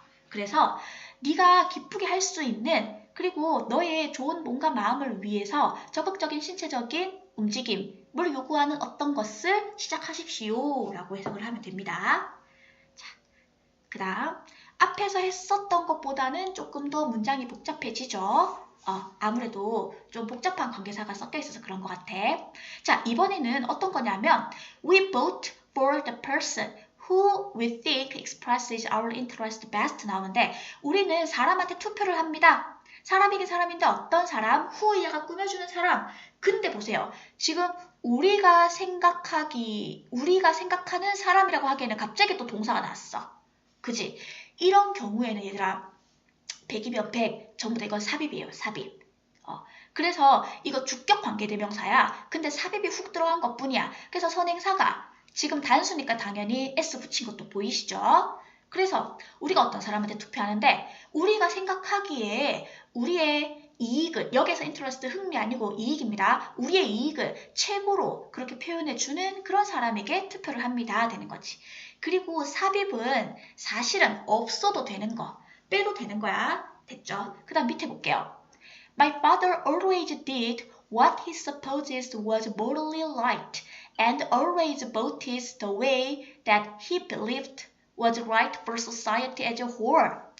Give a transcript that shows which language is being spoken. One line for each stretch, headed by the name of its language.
Korean: 그래서 네가 기쁘게 할 수 있는 그리고 너의 좋은 몸과 마음을 위해서 적극적인 신체적인 움직임을 요구하는 어떤 것을 시작하십시오 라고 해석을 하면 됩니다. 자, 그 다음 앞에서 했었던 것보다는 조금 더 문장이 복잡해지죠. 아무래도 좀 복잡한 관계사가 섞여 있어서 그런 것 같아. 자, 이번에는 어떤 거냐면
English: We vote for the person who we think expresses our interest best
Korean: 나오는데 우리는 사람한테 투표를 합니다. 사람이긴 사람인데 어떤 사람? who 얘가 꾸며주는 사람. 근데 보세요. 지금 우리가 생각하는 사람이라고 하기에는 갑자기 또 동사가 나왔어. 그지? 이런 경우에는 얘들아 100이면 100 전부 다 이건 삽입이에요. 삽입. 그래서 이거 주격 관계대명사야. 근데 삽입이 훅 들어간 것뿐이야. 그래서 선행사가 지금 단수니까 당연히 S 붙인 것도 보이시죠? 그래서 우리가 어떤 사람한테 투표하는데 우리가 생각하기에 우리의 이익을 여기서 인터레스트 흥미 아니고 이익입니다. 우리의 이익을 최고로 그렇게 표현해주는 그런 사람에게 투표를 합니다. 되는 거지. 그리고 삽입은 사실은 없어도 되는 거, 빼도 되는 거야. 됐죠? 그 다음 밑에 볼게요.
English: My father always did what he supposes was morally right and always voted the way that he believed was right for society as a whole.